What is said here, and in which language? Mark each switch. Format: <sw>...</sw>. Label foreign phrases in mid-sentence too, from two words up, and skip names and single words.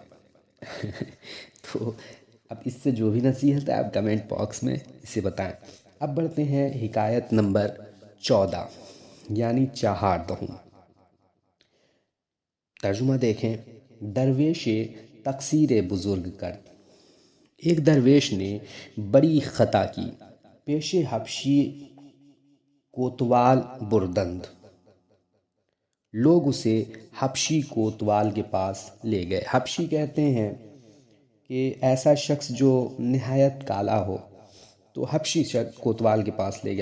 <ur>تو اب اس سے جو بھی نصیحت ہے آپ</ur> <en>comment box</en> <ur>میں اسے بتائیں۔ اب بڑھتے ہیں حکایت نمبر 14 یعنی 14۔ ترجمہ دیکھیں،</ur> <fa>درویش تقصیر بزرگ کرد،</fa> <ur>ایک درویش نے بڑی خطا کی،</ur> <fa>پیش حبشی کوتوال بردند،</fa> <ur>لوگ اسے حبشی کوتوال کے پاس لے گئے۔ حبشی کہتے ہیں کہ ایسا شخص جو نہایت کالا ہو، تو حبشی شخص کوتوال کے پاس لے گیا۔</ur>